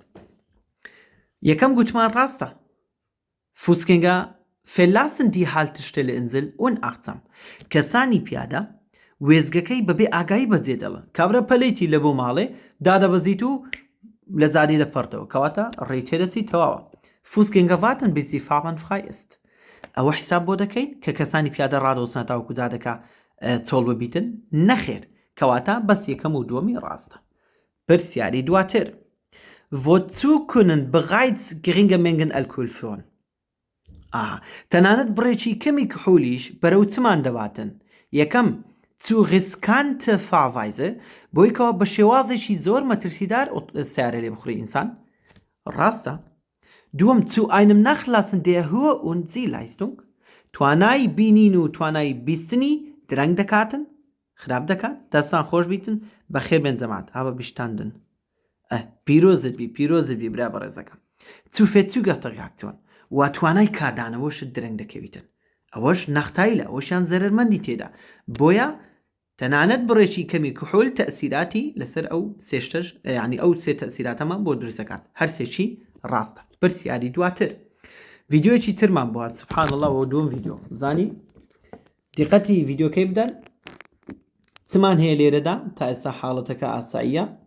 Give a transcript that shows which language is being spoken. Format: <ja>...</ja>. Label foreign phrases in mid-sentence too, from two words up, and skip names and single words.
<ckb>یەکەم گوتمان ڕاستە</ckb> <de>Fußgänger verlassen die Haltestelle-Insel unachtsam</de> <ckb>کەسانی پیادە وێزگەکەی بەبێ ئاگایی بەجێ دەڵن کابرا پەلەیتی لە بۆ ماڵێ دادەبەزیت و لە زاری دەپەڕتەوە کەواتە ڕێی تێدەچی تەواوە</ckb> <de>Fußgänger warten bis die Fahrbahn frei ist</de> <ckb>ئەوە حیساب بۆ دەکەین کە کەسانی پیادە ڕادەوەسنە تاوەکو جادەکە چۆڵ ببیتن نەخێر کەواتە بەس یەکەم و دووەمی ڕاستە پرسیاری دواتر</ckb> <de>Wozu können bereits geringe Mengen Alkohol führen</de> <ckb>تەنانەت بڕێکی کەمی کحولیش بەرەو چمان دەباتن یەکەم</ckb> <de>zu riskante Fahrweise</de> <ckb>بۆی کەوا بە شێوازێکی زۆر مەترسیدار سیارە لێ بخوری ئینسان ڕاستە دووەم</ckb> <de>zu einem Nachlassen der Höhe und Sehleistung</de> <ckb>توانای بینین و توانای بیستنی درەنگ دەکاتن خراپ دەکات دەستان خۆش بیتن بەخێر بێن جەماعەت هاوە بیشتاندن پیرۆزت بی برا بەڕێزەکەم</ckb> <de>Zufälliger Reaktion</de> <ckb>و توانای کاردانەوەشت درەنگ دەکەویتن ئەوەش نەختایلە ئەوەشیان زەرمەندی تێدا بۆیە تەنانەت بڕێکی کەمی کحول تەسیراتی لەسەر ئەو سێشتش ینی ئەو سێ تەسیراتەمان بۆ دروستەکات هەرسێکی ڕاستە پرسیاری دواتر ڤیددیۆکی ترمان بۆ</ckb> <ar>سبحان الله</ar> <ckb>و دوم ڤیددیۆ زانی دیقەتی ڤیددیۆکەی بدەن چمان هەیە لێرەدا تا ئێستا حاڵەتەکە ئاساییە</ckb>